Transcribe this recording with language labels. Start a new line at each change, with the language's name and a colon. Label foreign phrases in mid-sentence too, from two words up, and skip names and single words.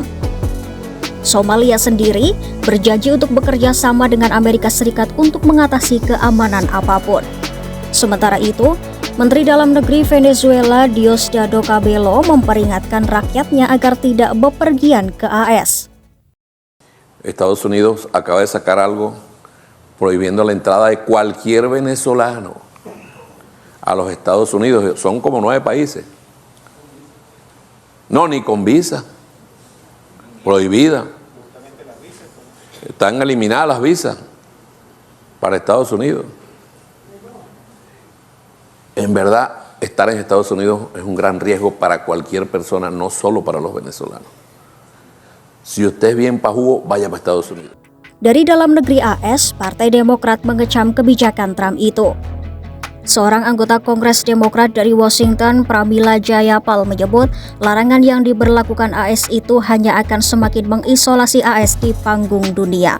Indonesian: Somalia sendiri berjanji untuk bekerja sama dengan Amerika Serikat untuk mengatasi keamanan apapun. Sementara itu, Menteri Dalam Negeri Venezuela Diosdado Cabello memperingatkan rakyatnya agar tidak bepergian ke AS.
Spanish: Estados Unidos acaba de sacar algo prohibiendo la entrada de cualquier venezolano a los Estados Unidos. Son como 9 países. No, ni con visa. Prohibida. Están eliminadas las visas para Estados Unidos. En verdad, estar en Estados Unidos es un gran riesgo para cualquier persona, no solo para los venezolanos. Si usted es bien pajugo, vaya para Estados Unidos.
Indonesian: Dari dalam negeri AS, Partai Demokrat mengecam kebijakan Trump itu. Seorang anggota Kongres Demokrat dari Washington, Pramila Jayapal, menyebut larangan yang diberlakukan AS itu hanya akan semakin mengisolasi AS di panggung dunia.